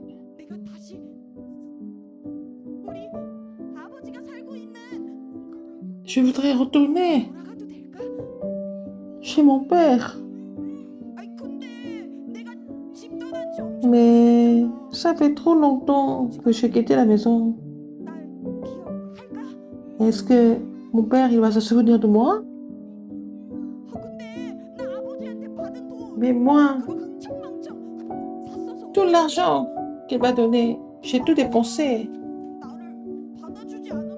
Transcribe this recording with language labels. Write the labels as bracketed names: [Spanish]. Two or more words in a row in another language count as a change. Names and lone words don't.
[Korean] 내가 다시 우리 아버지가 살고 있는 [French] je voudrais retourner [Korean] 돌아가도 될까? [French] chez mon père. [Korean] 아이 근데 내가 집 떠난 지 엄청 [French] Mais [Korean] 오래됐잖아. [French] ça fait trop longtemps que j'ai quitté la maison. [Korean] 날 기억할까? [French] Est-ce que mon père, il va se souvenir de moi? [Korean] 근데 나 아버지한테 받은 돈 [French] Mais moi, [Korean] 그거 흥청망청 샀어서 [French] tout l'argent qu'il m'a donné, j'ai tout dépensé. [Korean] 나를 받아주지 않으면